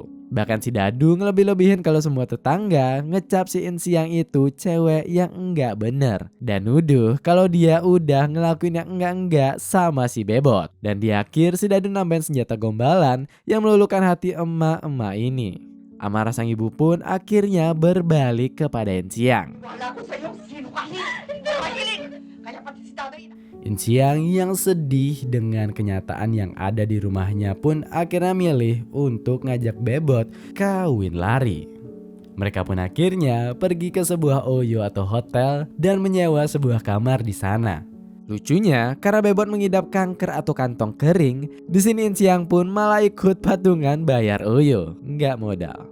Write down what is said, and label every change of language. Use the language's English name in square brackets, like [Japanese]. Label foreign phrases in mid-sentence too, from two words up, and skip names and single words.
[Indonesian] Bahkan si Dadu ngelebih-lebihin kalau semua tetangga ngecap si Insiang itu cewek yang enggak bener. Dan nuduh kalau dia udah ngelakuin yang enggak-enggak sama si Bebot. Dan di akhir si Dadu nambahin senjata gombalan yang meluluhkan hati emak-emak ini. Amarah sang ibu pun akhirnya berbalik kepada Insiang. [Filipino] Wala ko sa'yo. Sino kasi? Mahilig! Kaya pati si tatay. [Indonesian] Insiang yang sedih dengan kenyataan yang ada di rumahnya pun akhirnya milih untuk ngajak Bebot kawin lari. Mereka pun akhirnya pergi ke sebuah oyo atau hotel dan menyewa sebuah kamar di sana. Lucunya, karena Bebot mengidap kanker atau kantong kering, di sini Insiang pun malah ikut patungan bayar oyo, nggak modal.